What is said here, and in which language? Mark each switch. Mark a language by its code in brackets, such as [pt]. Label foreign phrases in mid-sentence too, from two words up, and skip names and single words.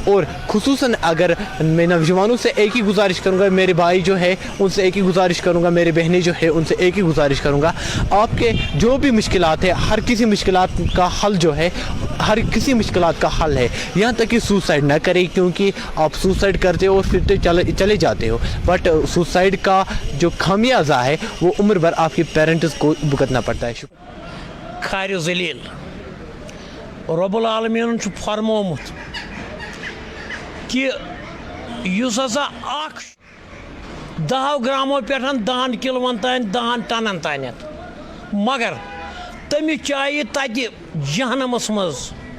[ur] اور خصوصاً اگر میں نوجوانوں سے ایک ہی گزارش کروں گا، میرے بھائی جو ہے ان سے ایک ہی گزارش کروں گا، میرے بہنیں جو ہے ان سے ایک ہی گزارش کروں گا، آپ کے جو بھی مشکلات ہے ہر کسی مشکلات کا حل جو ہے ہر کسی مشکلات کا حل ہے، یہاں تک کہ سوسائیڈ نہ کریں، کیونکہ آپ سوسائیڈ کرتے ہو اور پھر تو چلے جاتے ہو، بٹ سوسائیڈ کا جو خمیازہ ہے وہ عمر بھر آپ کے پیرنٹس کو بھگتنا پڑتا ہے. [ks] खार जलील [ar] رب العالمين [ks] छु फरमोमुत कि युस हसा 10 ग्रामों पे 10 किलोन तान 10 टनन तान, मगर तमिस चाहे तत जहनमस मज